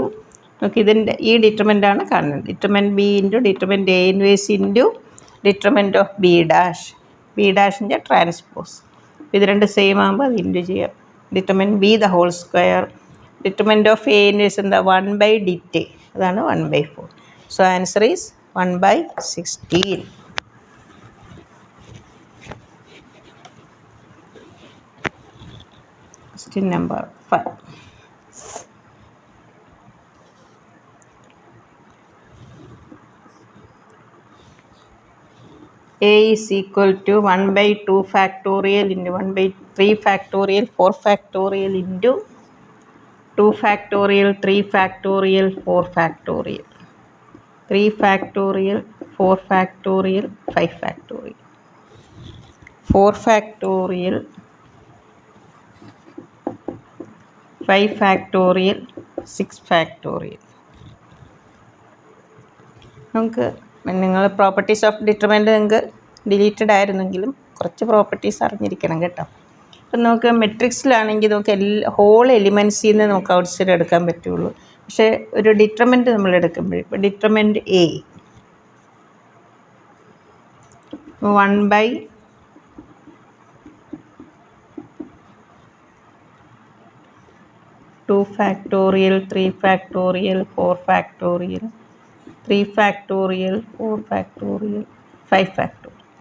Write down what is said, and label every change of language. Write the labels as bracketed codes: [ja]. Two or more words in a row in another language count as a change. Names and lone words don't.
[ml] നമുക്ക് ഇതിൻ്റെ ഈ ഡിറ്റർമിനൻ്റാണ് കാണുന്നത്. [en] determinant B into determinant A inverse into determinant of B dash. [ml] ബി ഡാഷിൻ്റെ ട്രാൻസ്പോസ്. ഇത് രണ്ട് സെയിം ആകുമ്പോൾ അത് ഇൻറ്റു ചെയ്യാം. [en] determinant B the whole square. Determinant of A inverse എന്താ? 1/dit. അതാണ് 1/4. so answer is 1/16. Question number 5. A is equal to 1/2 factorial into 1/3 factorial 4 factorial into 2 factorial 3 factorial 4 factorial 3 factorial 4 factorial 5 factorial 4 factorial 5 factorial 6 factorial. [ml] നമുക്ക് നിങ്ങൾ [en] properties of determinant [ml] നിങ്ങൾക്ക് ഡിലീറ്റഡ് ആയിരുന്നെങ്കിലും കുറച്ച് പ്രോപ്പർട്ടീസ് അറിഞ്ഞിരിക്കണം കേട്ടോ. അപ്പം നമുക്ക് മെട്രിക്സിലാണെങ്കിൽ നമുക്ക് ഹോൾ എലിമെൻസിൽ നിന്ന് നമുക്ക് ഔട്ട് സൈഡ് എടുക്കാൻ പറ്റുള്ളൂ. പക്ഷേ ഒരു ഡിറ്റർമിനൻ്റ് നമ്മൾ എടുക്കുമ്പോൾ ഇപ്പോൾ [en] determinant A 1/2 factorial 3 factorial 4 factorial 3 factorial 4 factorial 5 factorial.